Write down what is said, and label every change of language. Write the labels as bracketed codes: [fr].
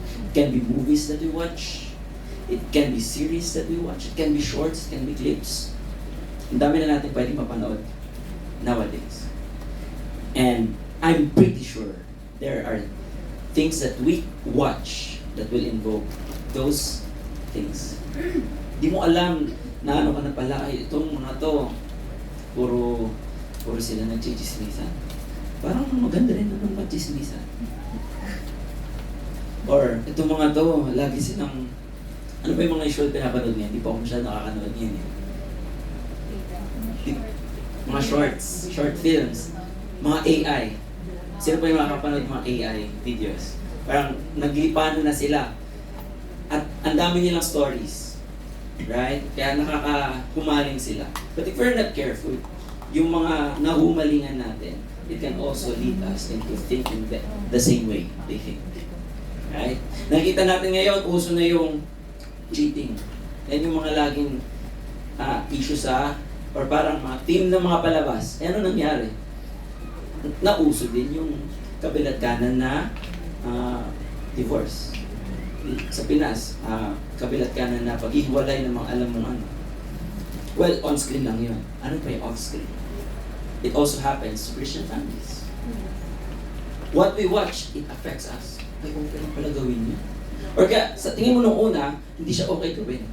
[en] It can be movies that we watch, it can be series that we watch, it can be shorts, it can be clips. [tl] Ang dami na natin pwedeng mapanood [en] nowadays. And I'm pretty sure there are things that we watch that will invoke those things. [tl] Di mo alam na ano ka na pala, ay itong mga to, puro sila nagchichismisan. Parang maganda rin naman magchismisan. Or itong mga to, lagi silang, ano ba yung mga usual pinapanood niya? Hindi pa ako masyadong nakakanood niyan eh. Mga shorts, short films, mga AI. Sino pa yung makakapanood mga AI videos? Parang naglipano na sila. At ang dami nilang stories. Right? Kaya nakakahumaling sila. [en] But if we're not careful, [tl] yung mga nahumalingan natin, [en] it can also lead us into thinking the same way they think. [tl] Right? Nakita natin ngayon, uso na yung cheating. Yan yung mga laging issue or parang mga team ng mga palabas. Ano nangyari? Nauso din yung kabilat kanan na divorce. Sa Pinas, kabilat kanan na paghihiwalay ng mga alam mong ano. Well, on-screen lang yun. Ano pa yung off-screen? [en] It also happens to Christian families. What we watch, it affects us. [tl] Ay, okay lang pala gawin yun. Or kaya, sa tingin mo nung una, hindi siya okay gawin.